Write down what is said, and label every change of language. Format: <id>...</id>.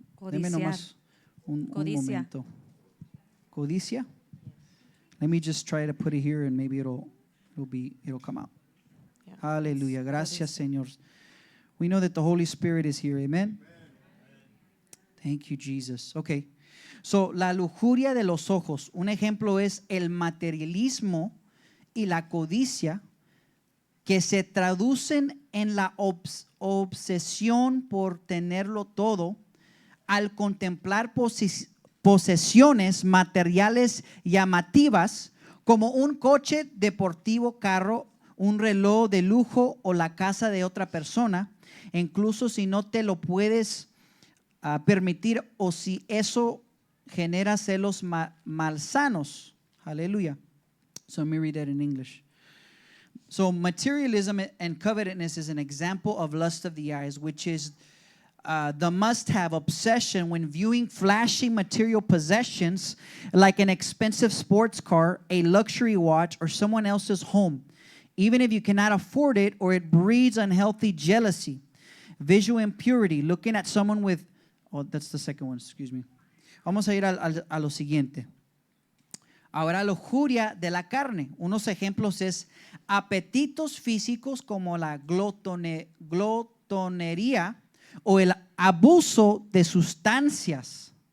<es>Deme nomás un momento. Codicia.</es> <en>Let me just try to put it here and maybe it'll come out. Yeah.</en> <es>Hallelujah. Gracias, Señor.</es> <en>We know that the Holy Spirit is here. Amen. Thank you, Jesus. Okay.</en> <es>So, la lujuria de los ojos. Un ejemplo es el materialismo y la codicia, que se traducen en la obsesión por tenerlo todo, al contemplar posesiones materiales llamativas como un coche deportivo, carro, un reloj de lujo o la casa de otra persona, incluso si no te lo puedes permitir o si eso genera celos malsanos. Aleluya.</es> <en>So let me read that in English. So materialism and covetousness is an example of lust of the eyes, which is the must-have obsession when viewing flashy material possessions like an expensive sports car, a luxury watch, or someone else's home, even if you cannot afford it or it breeds unhealthy jealousy. Visual impurity, looking at someone with, oh, that's the second one, excuse me.</en> <es>Vamos a ir a lo siguiente. Ahora, lujuria de la carne. Unos ejemplos es apetitos físicos como la glotonería o el abuso de sustancias.</es>